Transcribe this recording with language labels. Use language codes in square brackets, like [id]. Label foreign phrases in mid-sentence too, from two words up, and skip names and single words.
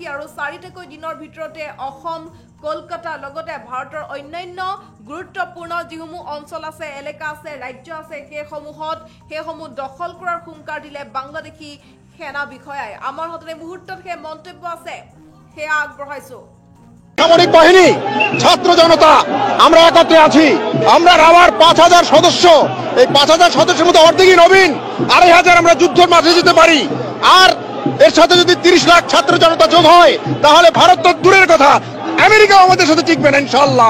[as] আৰু 4 দিনৰ ভিতৰতে অসম, কলকাতা লগতে ভাৰতৰ অন্যান্য গুৰুত্বপূৰ্ণ যিসমূহ অঞ্চল আছে, এলেকা আছে, ৰাজ্য আছে, সেইসমূহ দখল কৰাৰ হুংকাৰ দিলে বাংলাদেশী সেনা বিষয়াই। আমাৰ হাতত এই মুহূৰ্তত সেই মন্তব্য আছে, সেয়া আগবঢ়াইছো। [bn] সামরিক বাহিনী, ছাত্র জনতা, আমরা একত্রে আছি। আমরা রাওয়ার 5000 সদস্য, এই 5000 সদস্যের মধ্যে অর্ধেকই নবীন, 2500 আমরা যুদ্ধের মাঠে যেতে পারি। আর এর সাথে যদি 30 লাখ ছাত্র জনতা যোগ হয় তাহলে ভারত তো দূরের কথা, আমেরিকাও আমাদের সাথে টিকবে না ইনশাআল্লাহ।